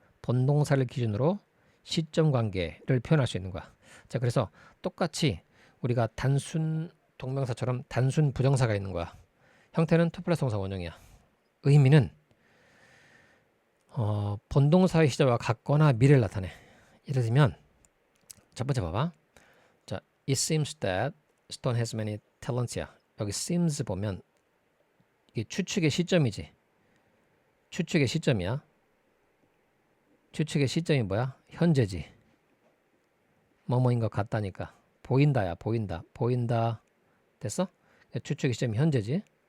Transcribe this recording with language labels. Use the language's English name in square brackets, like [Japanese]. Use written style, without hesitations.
[Korean] 본동사를 기준으로 시점 관계를 표현할 수 있는 거야. 자, 그래서 똑같이 우리가 단순 동명사처럼 단순 부정사가 있는 거야. 형태는 투 플러스 동사 원형이야. 의미는 본동사의 시제와 같거나 미래를 나타내. 예를 들면 첫 번째 봐봐. 자, [English] it seems that Stone has many talents야. [Korean] 여기 seems 보면 이게 추측의 시점이지. 추측의 시점이야. 추측의 시점이 뭐야? 현재지. 뭐뭐인 것 같다니까. 보인다야. 보인다. 됐어? 추측의 시점이 현재지.